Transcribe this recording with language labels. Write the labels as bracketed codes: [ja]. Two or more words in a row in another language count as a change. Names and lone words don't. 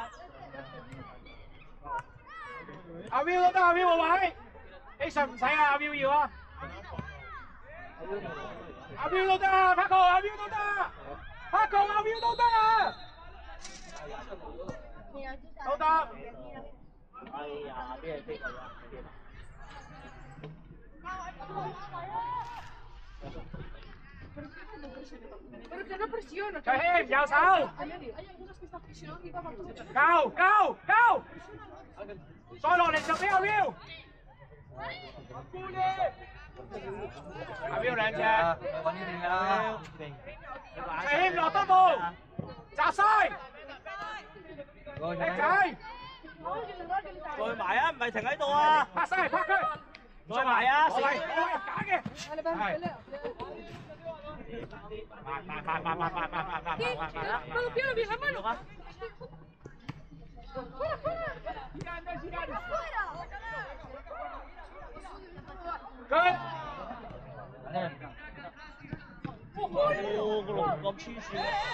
[yue] 阿 Will 都得，阿 Will 個位。A 上唔使啊，阿 Will 要啊。阿 Will 都得啊 ，Paco， 阿 Will 都得 ，Paco， 阿 Will 都得啊。都得。哎呀，邊係飛過咗？ [it] Perché non pressiona. [yue] Chahim, 右手。夠，再落嚟就俾阿 Will。阿 Will 兩隻。揾呢邊㗎啦。 Chahim 落多步，擲晒。叻仔。再埋啊，唔係停喺度啊！拍晒，拍佢。再埋啊！我係假嘅。係。 [it] Mano piano, via la mano. [yue] Good。哦，個龍咁黐線。